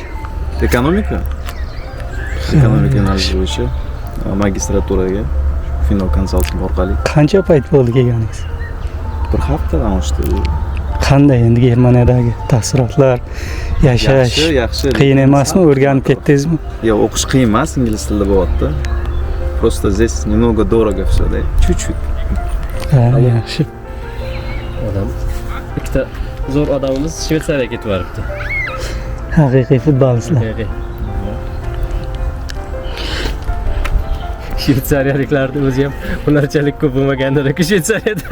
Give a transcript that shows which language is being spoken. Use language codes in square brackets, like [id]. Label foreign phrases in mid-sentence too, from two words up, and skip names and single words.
[uz] Ekonomika yo'nalishi bo'yicha magistraturaga Finno konsalting orqali. Qancha payt bo'ldi kelganingiz? Bir haftadan oshdi. Qanday endi Germaniyadagi taassurotlar, yashash? Yaxshi. Qiyin emasmi? O'rganib ketdingizmi? Yo'q, o'qish qiyin emas, ingliz tilida bo'lyapti. [ru] Просто здесь немного дорого всё, да? Чуть-чуть. [uz] Yaxshi. Odam ikkita zo'r odamimiz Shveysariyaga ketib boribdi. Haqiqiy futbolchilar. Shveysariyaliklarning o'zi ham ularchalik ko'p bo'lmagandir-ku Shveysariyada.